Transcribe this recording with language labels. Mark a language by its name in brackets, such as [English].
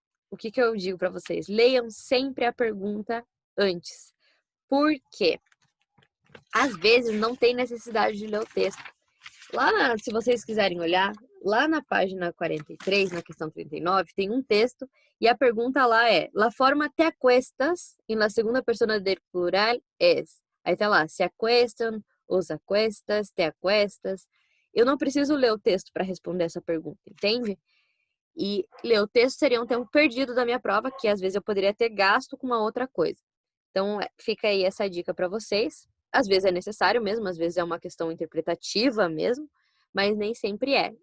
[Portuguese] O que eu digo para vocês? Leiam sempre a pergunta antes. Por quê? Às vezes não tem necessidade de ler o texto. Se vocês quiserem olhar, lá na página 43, na questão 39, tem um texto e a pergunta lá é: [Spanish] La forma te acuestas em la segunda persona del plural es. [Portuguese] Aí tá lá, [Spanish] se acuestam, os acuestas, te acuestas. [Portuguese] Eu não preciso ler o texto para responder essa pergunta, entende? E ler o texto seria um tempo perdido da minha prova, que às vezes eu poderia ter gasto com uma outra coisa. Então, fica aí essa dica para vocês. Às vezes é necessário mesmo, às vezes é uma questão interpretativa mesmo, mas nem sempre é.